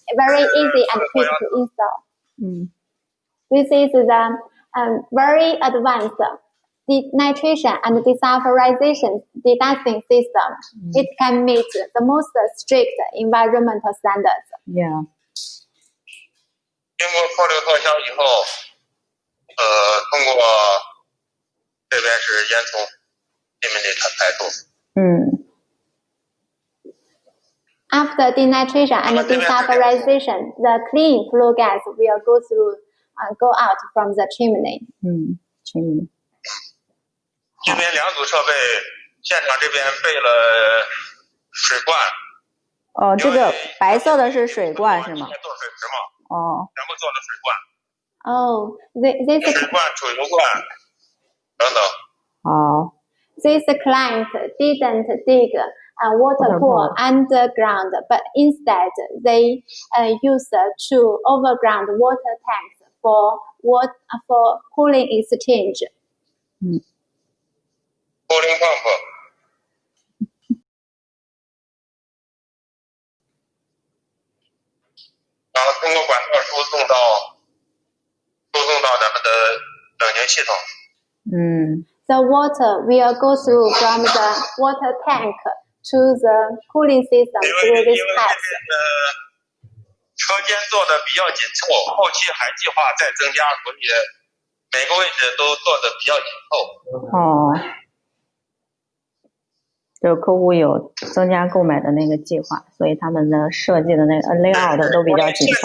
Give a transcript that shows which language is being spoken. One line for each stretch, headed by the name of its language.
English: Very easy and quick to install. This is the very advanced denitration and desulfurization deducting system. It can meet the most strict environmental standards. Yeah.
Chinese: 经过过滤脱销以后，通过这边是烟囱里面的排出。
English: After denitration and desulfurization, the clean flue gas will go out from the chimney. chimney.
Chinese: 这边2组设备，现场这边备了水罐。哦，这个白色的是水罐是吗？做水池嘛。哦。全部做了水罐。
English: Oh, this
Chinese: 水罐、储油罐等等。好。
English: This client didn't dig a water pool underground, but instead they used 2 overground water tanks for cooling exchange. Cooling pump.
Chinese: 然后通过管道输送到咱们的冷凝系统。
English: The water will go through from the water tank to the cooling system through this pipe.
Chinese: 车间做的比较紧凑，后期还计划再增加，所以每个位置都做的比较紧凑。就是客户有增加购买的那个计划，所以他们的设计的那个 layout 都比较紧凑。